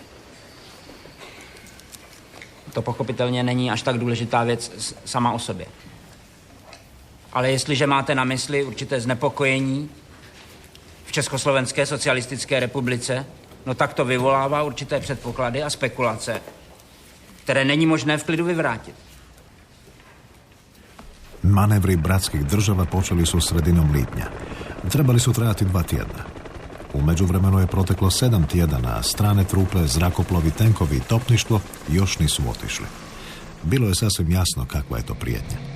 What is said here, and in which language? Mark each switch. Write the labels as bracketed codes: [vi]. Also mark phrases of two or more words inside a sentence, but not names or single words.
[cs] To pochopitelně není až tak důležitá věc sama o sobě. Ale jestliže máte na mysli určité znepokojení v Československé socialistické republice, no tak to vyvolává určité předpoklady a spekulace, které není možné v klidu vyvrátit. [hr] Manevri bratskih država počeli su sredinom lipnja. Trebali su trajati 2 tjedna. U međuvremenu je proteklo 7 tjedana, a strane trupe, zrakoplovi, tenkovi i topništvo još nisu otišli. Bilo je sasvim jasno kakva je to prijetnja.